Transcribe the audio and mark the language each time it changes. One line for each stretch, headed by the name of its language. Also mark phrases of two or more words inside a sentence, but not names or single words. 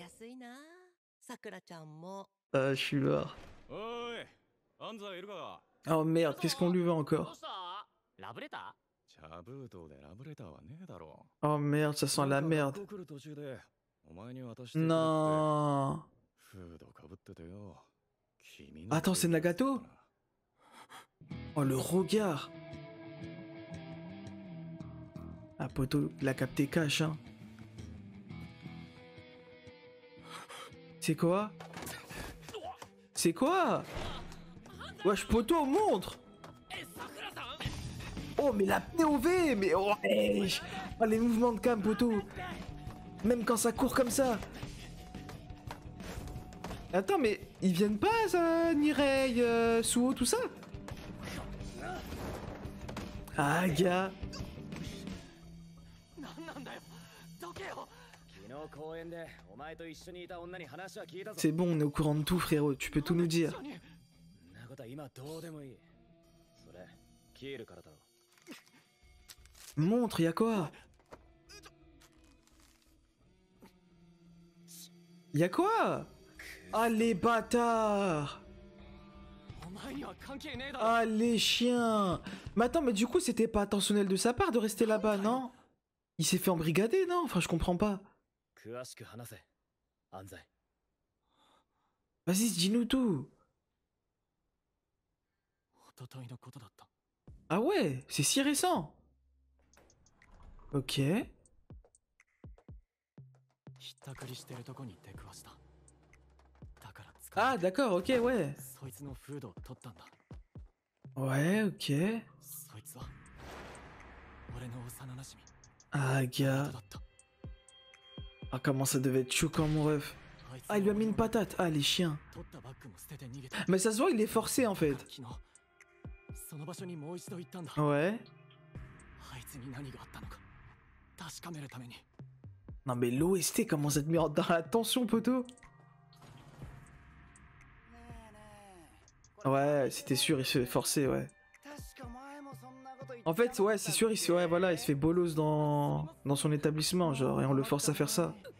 Japanese: 安いな。さくらちゃんも。
French: Ah, je suis mort.
Japanese: おい、安西いるか。
French: Oh merde, qu'est-ce qu'on lui veut
Japanese: どう
French: encore?
Japanese: した？ラブレタ茶封筒でラブレターはねえだろ
French: Oh merde, ça sent la merde.
Japanese: 学校来る途中でお前に渡してくれって
French: Non.
Japanese: フードかぶっててよ。君の
French: Attends, c'est Nagato? Oh, le regard. Ah, poto, il a capté cash, hein. C'est quoi? C'est quoi? Wesh, poto, montre!
Japanese: え、さくらさん？
French: Oh, mais la POV! Mais oh, wesh. Oh, les mouvements de cam, poto! Même quand ça court comme ça! Attends, mais ils viennent pas, ça, Nirei, Suo, tout ça? Ah, gars!
Japanese: なんなんだよ。どけよ。昨日公園でお前と一緒にいた女に話は聞いたぞ。
French: C'est bon, on est au courant de tout, frérot, tu peux tout nous dire.
Japanese: そんなことは今どうでもいい。それキールからだろ。
French: Montre, y'a quoi? Y'a quoi? Ah, les bâtards!
Japanese: お前には関係ねえだろ。
French: Ah, les chiens! Mais attends, mais du coup, c'était pas intentionnel de sa part de rester là-bas, non? Il s'est fait embrigader, non? Enfin, je comprends pas.
Japanese: 詳しく話せ。安西。
French: Vas-y, dis-nous tout!
Japanese: 一昨日のことだった。
French: Ah ouais, c'est si récent! Ok.
Japanese: ひったくりしてるとこに出くわした。だから捕ま
French: Ah,
Japanese: えて
French: d'accord, ok, ouais.
Japanese: そいつのフードを取ったんだ。
French: Ouais, ok.
Japanese: そいつは俺の幼馴染。
French: Ah, gars.
Japanese: だった。
French: Ah, comment ça devait être choquant, mon ref.
Japanese: あいつ
French: Ah, il lui a mis une patate. Ah, les chiens.
Japanese: 取ったバッグも捨てて逃げた。
French: Mais ça se voit, il est forcé, en fait.
Japanese: 昨日その場所にもう一度行ったんだ。
French: Ouais.
Japanese: あいつに何があったのか確かめるために。
French: Non, mais l'OST commence à te mettre dans la tension, poto. Ouais, c'était sûr, il se fait forcer, ouais. En fait, ouais, c'est sûr, il se, ouais, voilà, il se fait bolos dans son établissement, genre, et on le force à faire ça.